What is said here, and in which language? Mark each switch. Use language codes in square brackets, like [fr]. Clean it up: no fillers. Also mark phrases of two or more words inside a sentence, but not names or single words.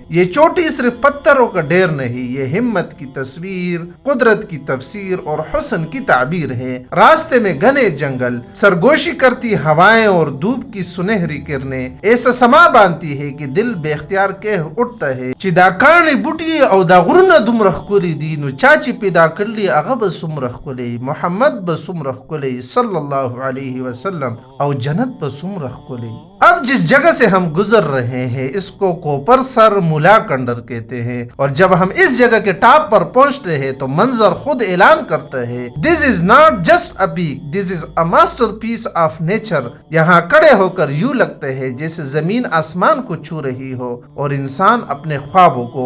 [ur] یہ چوٹی صرف پتھروں کا ڈھیر نہیں، یہ ہمت کی تصویر، قدرت کی تفسیر اور حسن کی تعبیر ہے۔ راستے میں گھنے جنگل، سرگوشی کرتی ہوائیں اور دھوپ کی سنہری کرنیں ایسا سما باندھتی ہے کہ دل بے اختیار کہہ اٹھتا ہے [ps] چدا کانی بوٹی او دا غرونه دومره ښکلي دي، نو چا چې پیدا کړلی هغه به څومره ښکلی، محمد به څومره ښکلی [ar] صلی اللہ علیہ وسلم، [ps] او جنت به څومره ښکلی۔ [ur] اب جس جگہ سے ہم گزر رہے ہیں اس کو کوپر سر ملا کنڈر کہتے ہیں، اور جب ہم اس جگہ کے ٹاپ پر پہنچتے ہیں تو منظر خود اعلان کرتا ہے [en] this is not just a peak, this is a master piece of nature. [ur] یہاں کھڑے ہو کر یوں لگتا ہے جیسے زمین آسمان کو چھو رہی ہو اور انسان اپنے خوابوں کو۔